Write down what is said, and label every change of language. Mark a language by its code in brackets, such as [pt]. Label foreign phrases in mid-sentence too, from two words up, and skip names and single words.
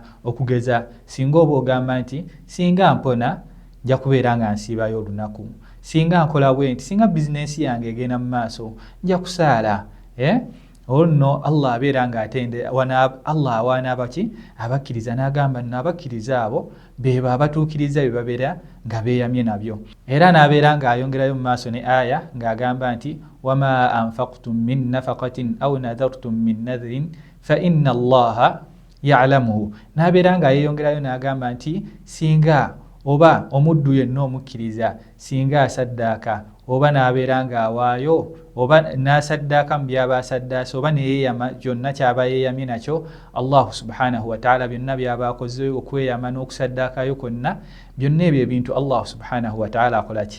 [lg] Okugeza singa oba ogamba nti singa mpona nja kubeera nga nsiibayo olunaku, singa nkola bwe nti, singa bizinensi yange egenda mu maaso nja kusaala. Olno Allah abeera nga Allah awaana abaki? Abakkiriza, n'agamba nno abakkiriza abo beba abatuukiriza bye babeera nga beeyamye nabyo. Era n'abeera nga ayongerayo mu maaso ne aya ng'agamba nti [ar] وما أنفقتم من نفقة أو نذرتم من نذر فإن الله يعلمه. [lg] N'abeera nga yeeyongerayo n'agamba nti singa oba omuddu yenna omukkiriza singa asaddaaka oba n'abeera ng'awaayo oba n'asaddaaka mu byaba asaddaase oba neyeeyama kyonna kyaba yeeyamye nakyo, [ar] الله سبحانه وتعالى [lg] byonna byaba akoze okweyama n'okusaddaakayo kwonna, byonna ebyo ebintu [ar] الله سبحانه وتعالى [lg] akola ki?